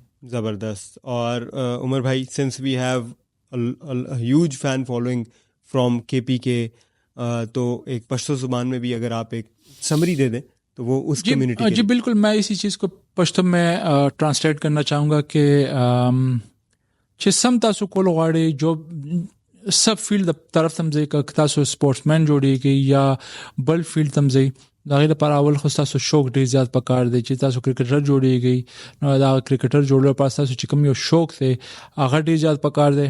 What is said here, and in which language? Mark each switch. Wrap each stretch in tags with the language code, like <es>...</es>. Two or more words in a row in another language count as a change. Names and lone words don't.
<ur>ज़बरदस्त। اور عمر بھائی,</ur> <en>since we have huge fan following from KPK,</en> <ur>تو ایک پشتو زبان میں بھی اگر آپ ایک سمری دے دیں تو وہ اس کمیونٹی کے جی بالکل، میں اسی چیز کو پشتو میں ٹرانسلیٹ کرنا چاہوں گا کہ</ur> <ps>چې سم تاسو کول غواړئ جو سب فیلډ طرف تم ځئ، که تاسو سپورټسمن جوړیږئ یا بل فیلډ تم ځئ، دا غیر پر اول خو تاسو شوق ډیر زیات پکار دی. چې تاسو کرکټر جوړیږئ نو دا کرکټر جوړلو پر تاسو چې کوم یو شوق دی هغه ډیر زیات پکار دی.</ps>